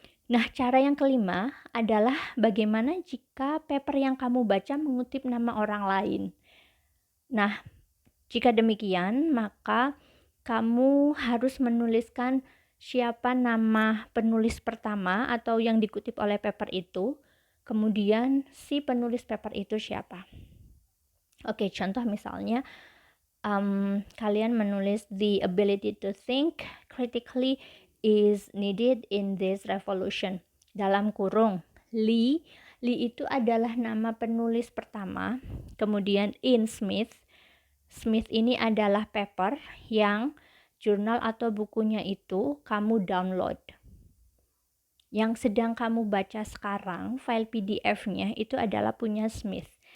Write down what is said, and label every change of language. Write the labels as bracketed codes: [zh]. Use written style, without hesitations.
[id] Nah, cara yang kelima adalah bagaimana jika paper yang kamu baca mengutip nama orang lain. Nah, jika demikian, maka kamu harus menuliskan siapa nama penulis pertama atau yang dikutip oleh paper itu, kemudian si penulis paper itu siapa. Oke, contoh misalnya, kalian menulis [en] the ability to think critically is needed in this revolution. [id] Dalam kurung, Lee itu adalah nama penulis pertama, kemudian in Smith ini adalah paper yang jurnal atau bukunya itu kamu download. Yang sedang kamu baca sekarang, file PDF-nya itu adalah punya Smith.